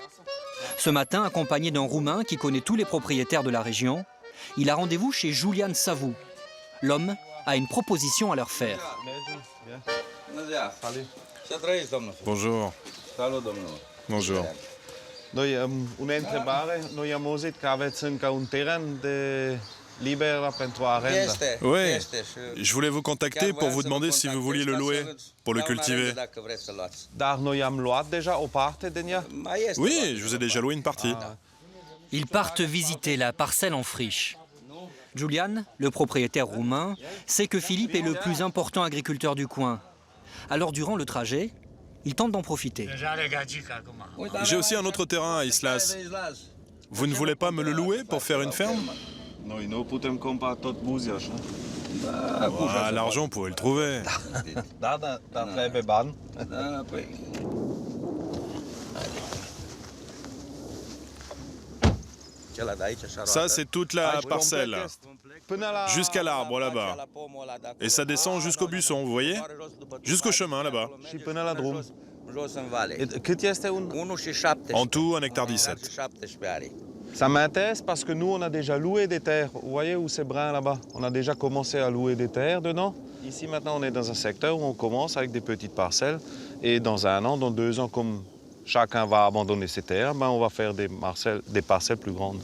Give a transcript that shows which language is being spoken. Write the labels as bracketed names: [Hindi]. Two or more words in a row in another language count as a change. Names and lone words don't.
[French] Ce matin, accompagné d'un Roumain qui connaît tous les propriétaires de la région, il a rendez-vous chez Julian Savou. L'homme a une proposition à leur faire. Bonjour. Bonjour. [Romanian] Noi une întrebare, noi am auzit că aveți încă un teren de liber pentru arendă. [French] Oui, je voulais vous contacter pour vous demander si vous vouliez le louer, pour le cultiver. [Romanian] Dar noi am luat deja o parte din ea? [French] Oui, je vous ai déjà loué une partie. Ils partent visiter la parcelle en friche. Julian, le propriétaire roumain, sait que Philippe est le plus important agriculteur du coin. Alors durant le trajet, il tente d'en profiter. J'ai aussi un autre terrain à Islas. Vous ne voulez pas me le louer pour faire une ferme? [Romanian] Noi nu putem compra tot Buziaș, [French] Ah, l'argent, on pourrait le trouver. [Romanian] Da, trebuie bani. [French] Ça, c'est toute la parcelle, jusqu'à l'arbre là-bas. Et ça descend jusqu'au buisson, vous voyez? Jusqu'au chemin là-bas. [Romanian] Și până la drum. Cât este un... [French] En tout, 1,17 hectare. Ça m'intéresse parce que nous, on a déjà loué des terres. Vous voyez où c'est brun là-bas? On a déjà commencé à louer des terres dedans. Ici, maintenant, on est dans un secteur où on commence avec des petites parcelles. Et dans 1 an, dans 2 ans, comme chacun va abandonner ses terres, ben, on va faire des parcelles plus grandes.